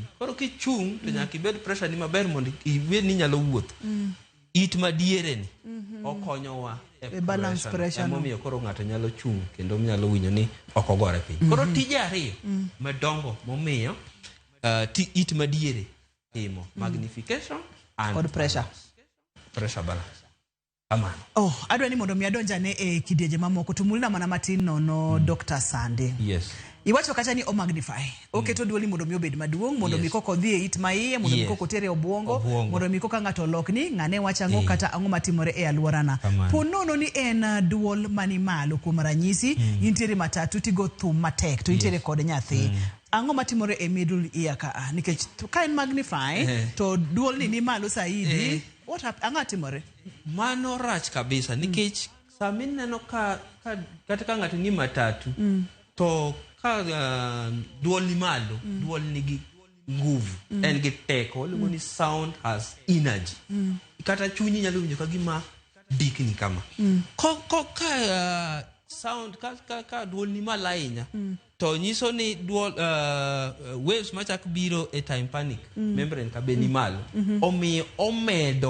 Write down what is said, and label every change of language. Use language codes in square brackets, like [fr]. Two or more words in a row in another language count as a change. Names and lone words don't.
[luo] Koro kichung' to nyaka ibed pressure ni maber mondo ibed ni nyalo wuotho. It madiere ni okonyowa [en] e balance pressure. [luo] Emomiyo koro ng'ato nyalo chung' kendo nyalo winjo ni ok ogore piny. Koro tije ariyo madongo momiyo it madiere timo [en] magnification and pressure [luo] balance. Amano. Adwa ni mondo mi adonjane e kidienje mamoko tumulina mana matin nono Dr. Sande. Yes. Iwacho kata ni o magnify. Oketo duoli mondo mi obed maduong', mondo mi koko dhi e it maiye, mondo mi koko tere obwongo, mondo mi koko ng'ato lokni ng'ane wachango kata ang'o matimore e alworana. Ponono ni en duol mani malo kuom ranyisi, intiere matatu tigo thum matek to intiere kod nyathi. Ang'o matimore e [en] middle ear [luo] ka nikech ka en magnify to duol ni malo saidi. [en] What happened? [luo] Ang'o timore? Mano rach kabisa nikech sami neno ka kata ka ng'ato ni matatu to ka duol ni malo, duol nigi nguvu, en gi teko, luongo ni [en] sound has energy. [luo] Kata chunyi nyalo winjo ka gima dikni kama. Ka sound ka duol ni malo ahinya to nyiso ni duol waves machak biro e [en] tympanic membrane [luo] ka be ni malo, omiyo omedo